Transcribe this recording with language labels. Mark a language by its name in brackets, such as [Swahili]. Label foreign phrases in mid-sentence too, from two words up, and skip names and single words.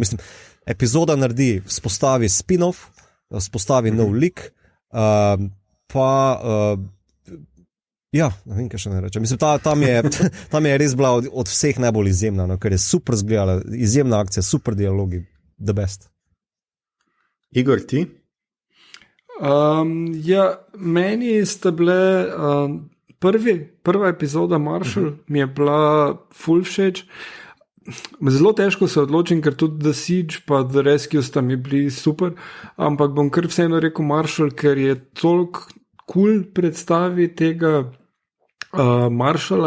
[Slovenian] Mislim, epizoda naredi, spostavi spin-off, spostavi nov lik, pa ja, ne vem, kaj še ne rečem. Mislim, tam je res bila od vseh najbolj izjemna, no, ker je super zgledala, izjemna akcija, super dialogi, [English] the best. [Slovenian] Igor, ti? Ja, meni sta bile prva epizoda Marshall mi je bila ful všeč. Zelo težko se odločim, ker tudi The Siege pa The Rescue sta mi bili super, ampak bom kar vseeno rekel Marshall, ker je toliko cool predstavi tega Marshalla.